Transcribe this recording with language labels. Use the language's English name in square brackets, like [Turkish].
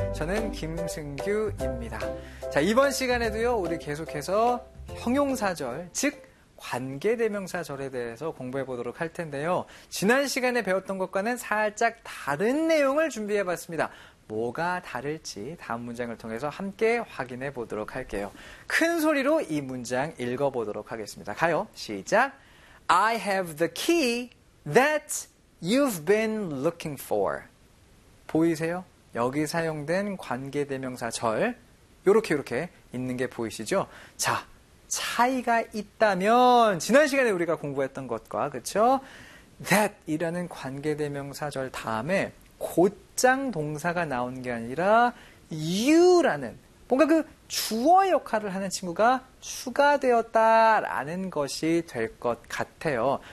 [Korean] 저는 김승규입니다. 자, 이번 시간에도요 우리 계속해서 형용사절, 즉 관계대명사절에 대해서 공부해 보도록 할 텐데요. 지난 시간에 배웠던 것과는 살짝 다른 내용을 준비해 봤습니다. 뭐가 다를지 다음 문장을 통해서 함께 확인해 보도록 할게요. 큰 소리로 이 문장 읽어보도록 하겠습니다. 가요. 시작. [English] I have the key that you've been looking for. [Korean] 보이세요? 여기 사용된 관계대명사 절. 요렇게 요렇게 있는 게 보이시죠? 자, 차이가 있다면 지난 시간에 우리가 공부했던 것과 그쵸? that 이라는 관계대명사 절 다음에 곧장 동사가 나온 게 아니라 [English] you [Korean] 라는 뭔가 그 주어 역할을 하는 친구가 추가되었다라는 것이 될 것 같아요.